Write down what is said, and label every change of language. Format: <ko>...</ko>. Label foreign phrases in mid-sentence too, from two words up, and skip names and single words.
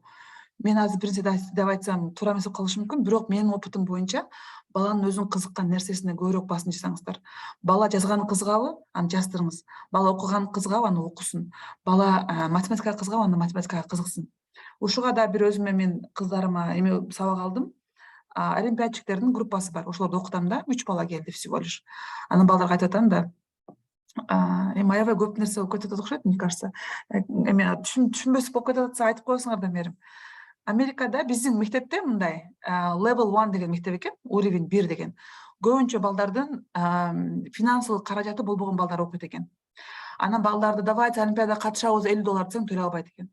<ky>Мен азыр бир нерсе деп айтсам, туура эмес болуп калышы мүмкүн, бирок менин опытым боюнча баланын өзүнүн кызыккан нерсесине көбүрөөк басым жасаңыздар. Бала жазганы кызыгабы, аны жаздырыңыз. Бала окуганы кызыгабы, аны окусун. Бала математикага кызыгабы, аны математикага кызыксын. Ушуга да бир өзүмө мен кыздарыма эме сабак алдым. Олимпиадчиктердин группасы бар. Ошолорду окутам да, 3 бала келди</ky> <ru>всего лишь.</ru> <ky>Анан балдарга айтып атам да, эми аябай көп нерсе болуп кетип атат окшойт,</ky> <ru>мне кажется.</ru> <ky>Эме түшүнбөс болуп кетип атса айтып коесуңар да мээрим. Америкада биздин мектепте мындай level 1 деген мектеп экен, уровень 1 деген. Көбүнчө балдардын финансылык каражаты болбогон балдар окуйт экен. Анан балдарды давайте олимпиадага катышабыз, $50 десең төлөй албайт экен.</ky>